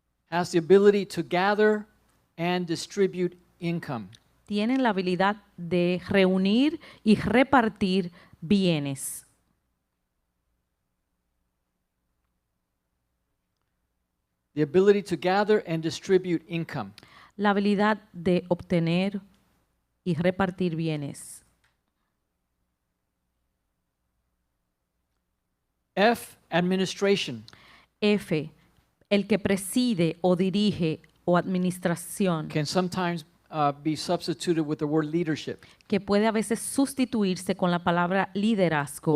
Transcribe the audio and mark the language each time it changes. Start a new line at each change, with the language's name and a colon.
English: has the ability to gather and distribute income.
Spanish: tienen la habilidad de reunir y repartir bienes.
English: The ability to gather and distribute income.
Spanish: La habilidad de obtener y repartir bienes.
English: F, administration.
Spanish: F, el que preside o dirige o administración,
English: Can sometimes be substituted with the word leadership
Spanish: que puede a veces sustituirse con la palabra liderazgo